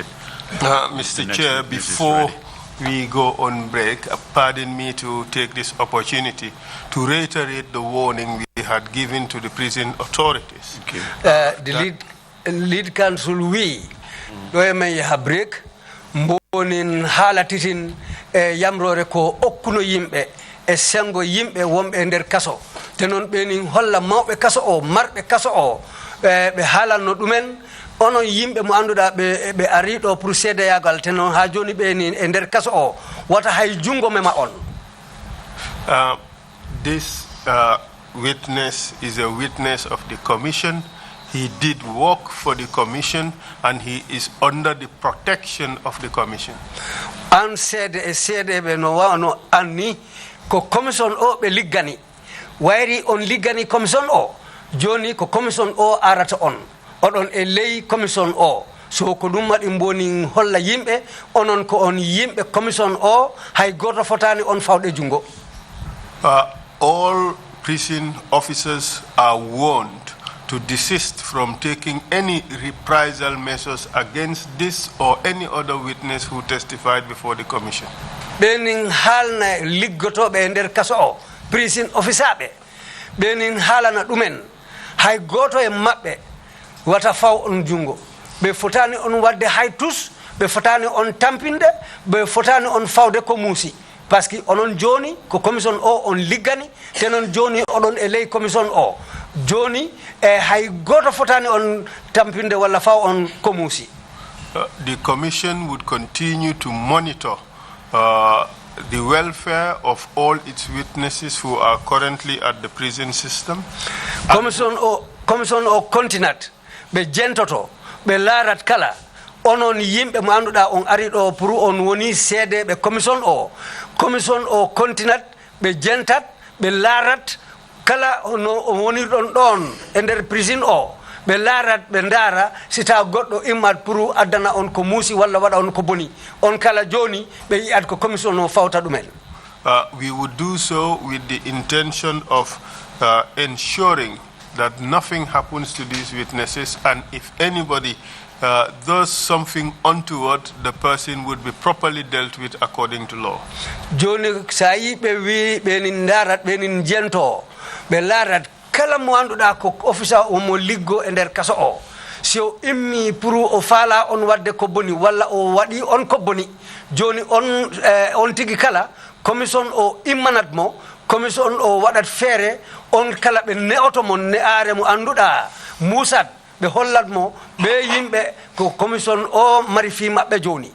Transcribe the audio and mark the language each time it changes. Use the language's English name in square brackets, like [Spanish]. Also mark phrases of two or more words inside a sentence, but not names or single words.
[English] Mr. Chair, before we go on break, pardon me to take this opportunity to reiterate the warning we had given to the prison authorities. Okay. The lead council, we may have break, [Fula] mbonin halatitin yamrore ko okkuno yimɓe e sengo yimɓe wonɓe nder kaso tenon ɓenin holla mawɓe kaso o marɓe kaso o ɓe haalanno ɗumen onon yimɓe mo annduɗa ɓe ari ɗo pour seedeyagal te noon ha joni ɓeni e nder kaso o wata hay jungo mema on. [English] This witness is a witness of the commission. He did work for the commission and he is under the protection of the commission. [Fula] An seede ɓe no wawno anni ko commission o ɓe liggani wayri on liggani commission o joni ko commission o arata on oɗon e ley commission o so ko ɗum waɗi mboni holla yimɓe onon ko on yimɓe commission o hay goto fotani on fawɗe jungo. [English] All prison officers are warned to desist from taking any reprisal measures against this or any other witness who testified before the commission. [Fula] Benin halna liggotoɓe e nder kaso o [English] prison officer [Fula] ɓe ɓenin haalana ɗumen hay goto e maɓɓe wata faw on jungo ɓe fotani on wadde hay tus ɓe fotani on tampinde ɓe fotani on fawde ko muusi [French] par ce que [Fula] onon joni ko commission o on liggani tenon joni oɗon e ley commission o joni e hay goto fotani on tampinde walla faw on ko muusi. [English] The commission would continue to monitor the welfare of all its witnesses who are currently at the prison system. [Fula] Commission o continent be jentoto be larat kala onon yimɓe mo annduɗa on ari ɗo pour on woni seede ɓe commission o continent ɓe jentat ɓe larat kala no on wonirɗon ɗon e nder prison o ɓe larat ɓe ndaara si taw goɗɗo immat pour addana on ko muusi walla waɗa on ko boni on kala joni ɓe yiyat ko commission o fawta ɗumen. [English] We would do so with the intention of ensuring that nothing happens to these witnesses, and if anybody does something untoward, the person would be properly dealt with according to law. [Fula] Joni sayi be wi be nin darat be nin jento be larat kala mo anduda ko officer o mo liggo e der kaso o so immi pour o fala on wadde ko boni walla o wadi on ko boni joni on tigi kala commission o immanat mo commission o wadat fere on kala be neoto mon ne are mo anduda musat be hollat mo be yimbe ko commission o mari fi mabbe joni.